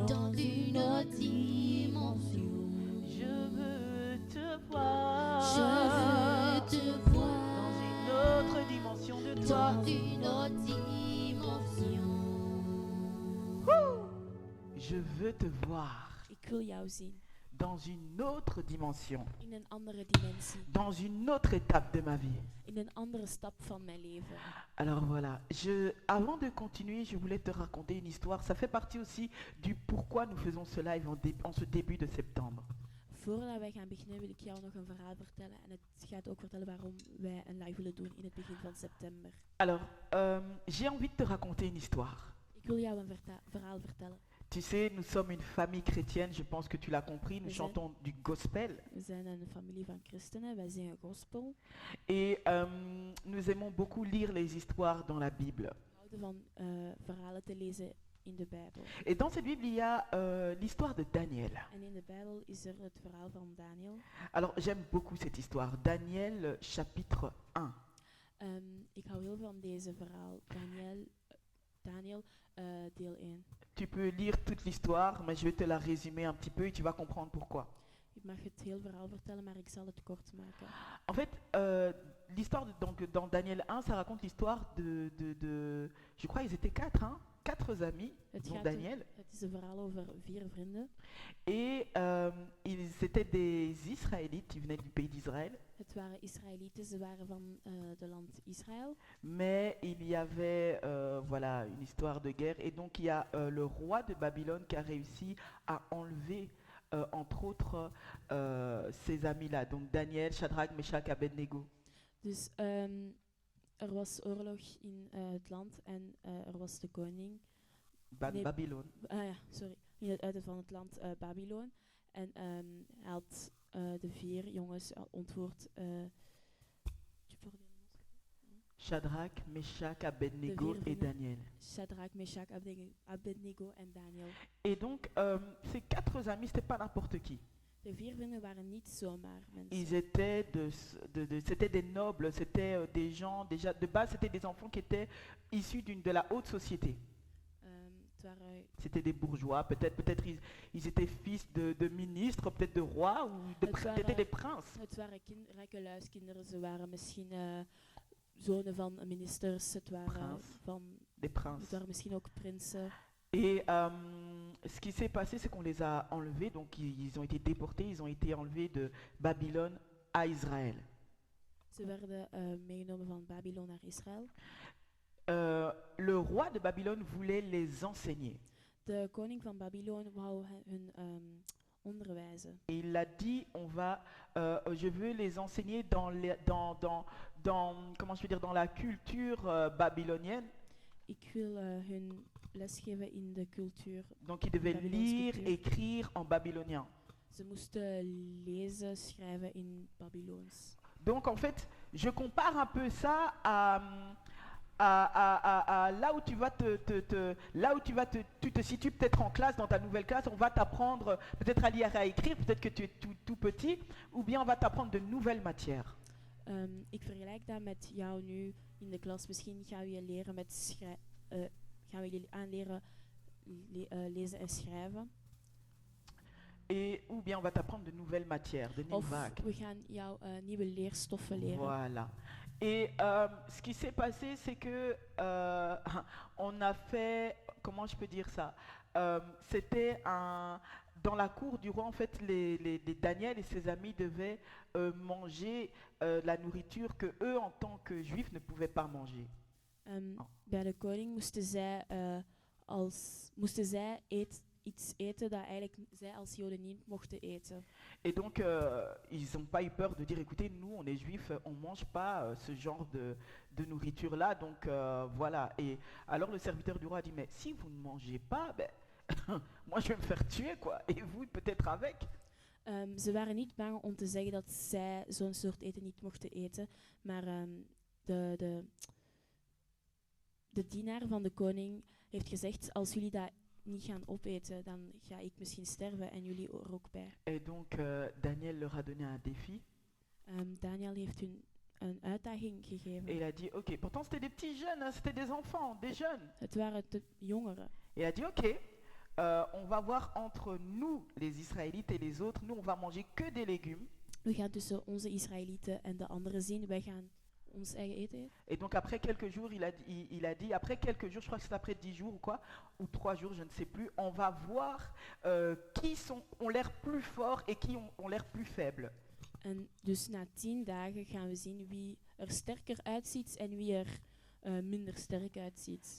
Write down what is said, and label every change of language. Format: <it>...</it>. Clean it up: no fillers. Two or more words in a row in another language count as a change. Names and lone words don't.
<fr>dans une autre dimension. Je veux te voir. Je veux te voir dans une autre dimension de toi. dans une autre dimension. Je veux te voir</fr> <nl>Ik wil jou zien</nl> <fr>dans une autre dimension,</fr> <nl>in een andere dimensie,</nl> <fr>dans une autre étape de ma vie.</fr> <nl>in een andere stap van mijn leven.</nl> <fr>Alors voilà, avant de continuer, je voulais te raconter une histoire. Ça fait partie aussi du pourquoi nous faisons ce live en ce début de septembre.</fr> <nl>Voordat wij gaan beginnen wil ik jou nog een verhaal vertellen. En het gaat ook vertellen waarom wij een live willen doen in het begin van september.</nl> <fr>Alors, j'ai envie de te raconter une histoire.</fr> <nl>Ik wil jou een verhaal vertellen.</nl> <fr>Tu sais, nous sommes une famille chrétienne, je pense que tu l'as compris, nous chantons du gospel.</fr> <nl>We zijn een familie van christenen, wij zingen gospel.</nl> <fr>Et nous aimons beaucoup lire les histoires dans la Bible.</fr> <nl>We houden van verhalen te lezen in de Bijbel.</nl> <fr>Et dans cette Bible, il y a l'histoire de Daniel.</fr> <nl>En in de Bijbel is er het verhaal van Daniel.</nl> <fr>Alors, j'aime beaucoup cette histoire. Daniel, chapitre 1.</fr> <nl>Ik hou heel van deze verhaal. Daniel, deel 1.</nl> <fr>Tu peux lire toute l'histoire, mais je vais te la résumer un petit peu et tu vas comprendre pourquoi.</fr> <nl>Ik mag het heel verhaal vertellen, maar ik zal het kort maken.</nl> <fr>En fait, l'histoire, donc, dans Daniel 1, ça raconte l'histoire de je crois ils étaient 4, hein, 4 amis, dont Daniel.</fr> <nl>Het is een verhaal over 4 vrienden.</nl> <fr>Et ils étaient des Israélites, ils venaient du pays d'Israël.</fr> <nl>Het waren Israëlieten, ze waren van de land Israël.</nl> <fr>Mais il y avait voilà, une histoire de guerre. Et donc il y a le roi de Babylone qui a réussi à enlever entre autres ces amis-là, donc Daniel, Shadrach, Meshach, Abednego.</fr> <nl>Dus er was oorlog in het land en er was de koning. Nee, Babylone. Sorry. In het uiten van het land Babylon. En hij had de 4 jongens ontvoerd. Shadrach, Meshach, Abednego De 4</nl> <fr>et Daniel.</fr> <nl>Shadrach, Meshach, Abednego en Daniel.</nl> <fr>Et donc, ces 4 amis, c'était pas n'importe qui.</fr> <nl>De 4 vrienden waren niet zomaar mensen.</nl> <fr>Ils étaient c'était des nobles, c'était des gens, déjà, de base, c'était des enfants qui étaient issus de la haute société.</fr> <nl>Het waren</nl> <fr>C'était des bourgeois, peut-être ils étaient fils de ministres, peut-être de rois, ou peut-être des princes.</fr> <nl>Het waren rijke luiskinderen. Ze waren misschien zonen van ministers. Het waren</nl> <fr>Des princes.</fr> <nl>Het waren misschien ook prinsen.</nl> <fr>Et ce qui s'est passé, c'est qu'on les a enlevés, donc ils ont été déportés, ils ont été enlevés de Babylone à Israël.</fr> <nl>Ze werden meegenomen van Babylon naar Israël.</nl> <fr>Le roi de Babylone voulait les enseigner.</fr> <nl>De koning van Babylon wou hun onderwijzen.</nl> <fr>Et il a dit, je veux les enseigner comment je veux dire, dans la culture babylonienne.</fr> <nl>Ik wil hun lesgeven in de cultuur.</nl> <fr>Donc ils devaient lire, écrire en babylonien.</fr> <nl>Ze moesten lezen, schrijven in Babylons.</nl> <fr>Donc en fait, je compare un peu ça à là où tu vas tu te situes peut-être en classe, dans ta nouvelle classe, on va t'apprendre peut-être à lire et à écrire, peut-être que tu es tout petit, ou bien on va t'apprendre de nouvelles matières.</fr> <nl>Ik vergelijk dat met jou nu in de klas. Misschien gaan we je leren gaan we je aanleren lezen en schrijven.</nl> <fr>Ou bien on va t'apprendre de nouvelles matières,</fr> <nl>de nieuwe vakken. Of we gaan jou nieuwe leerstoffen leren.</nl> <fr>Voilà. Et ce qui s'est passé, c'est que on a fait, comment je peux dire ça, c'était dans la cour du roi, en fait, les Daniel et ses amis devaient manger la nourriture que eux, en tant que juifs, ne pouvaient pas manger.</fr> <nl>Bij de koning moesten zij iets eten dat eigenlijk zij als Joden niet mochten eten.</nl> <fr>Et donc, ils n'ont pas eu peur de dire, écoutez, nous, on est juifs, on ne mange pas ce genre de nourriture-là, donc voilà. Et alors le serviteur du roi a dit, mais si vous ne mangez pas, ben, moi je vais me faire tuer, quoi. Et vous, peut-être avec.</fr> <nl>Ze waren niet bang om te zeggen dat zij zo'n soort eten niet mochten eten, maar de dienaar van de koning heeft gezegd, als jullie dat niet gaan opeten, dan ga ik misschien sterven en jullie er ook bij.</nl> <fr>Et donc Daniel leur a donné un défi.</fr> <nl>Daniel heeft hun een uitdaging gegeven.</nl> <fr>Et il a dit, ok, pourtant c'était des petits jeunes, hein, c'était des enfants, des jeunes.</fr> <nl>Het waren de jongeren.</nl> <fr>Et il a dit, ok, on va voir entre nous, les Israélites et les autres, nous on va manger que des légumes.</fr> <nl>We gaan tussen onze Israëlieten en de anderen zien. Wij gaan ons eigen eten eten.</nl> <fr>Et donc après quelques jours, il a dit, après quelques jours, je crois que c'est après 10 jours ou quoi, ou 3 jours, je ne sais plus, on va voir qui ont l'air plus forts et qui ont l'air plus faibles.</fr> <nl>En dus na 10 dagen gaan we zien wie er sterker uitziet en wie er minder sterk uitziet.</nl>